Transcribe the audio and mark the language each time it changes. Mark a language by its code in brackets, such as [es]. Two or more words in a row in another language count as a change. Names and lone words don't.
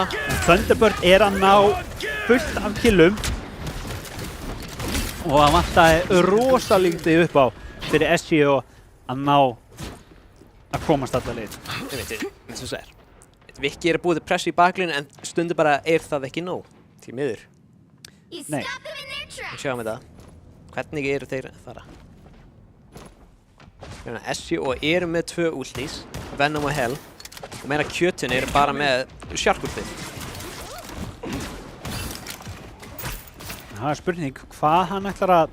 [is] Thunderbird er að ná fullt af killum og það vantaði rosalítið upp á fyrir SGO að ná að komast alla leið. Eins og það er. Viki er að búið til pressu í bakgrunina en stundu bara er það ekki nóg. Því miður. [en] You [is] Nei. [en] stop them in their tracks. [is] Sjáum þetta. Hvernig eru þeir að fara? SGO eru með 2 ultis, Venom og Hell, og meira kjötin eru bara með Shark-ultið. Það er spurning hvað hann ætlar að...